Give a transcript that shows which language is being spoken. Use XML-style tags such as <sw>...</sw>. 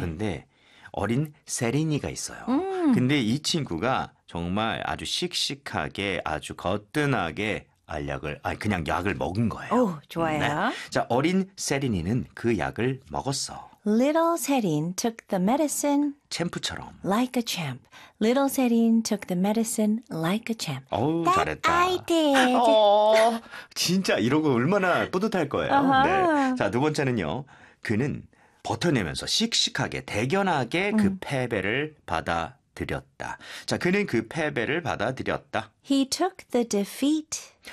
<ko>근데 어린 세린이가 있어요. 근데 이 친구가 정말 아주 씩씩하게 아주 거뜬하게 알약을 아니 그냥 약을 먹은 거예요. 오, 좋아요. 네. 자, 어린 세린이는 그 약을 먹었어.</ko> <en>Little Serin took the medicine</en> <ko>챔프처럼.</ko> <en>Like a champ. Little Serin took the medicine like a champ.</en> <ko>오,</ko> <en>That</en> <ko>잘했다.</ko> <en>I did.</en> <ko>어, 진짜 이러고 얼마나 뿌듯할 거예요.</ko> <en>Uh-huh.</en> <ko>네. 자, 두 번째는요. 그는 버텨내면서 씩씩하게 대견하게 그 패배를 받아들였다. 자, 그는 그 패배를 받아들였다.</ko> <en>He took the defeat</en>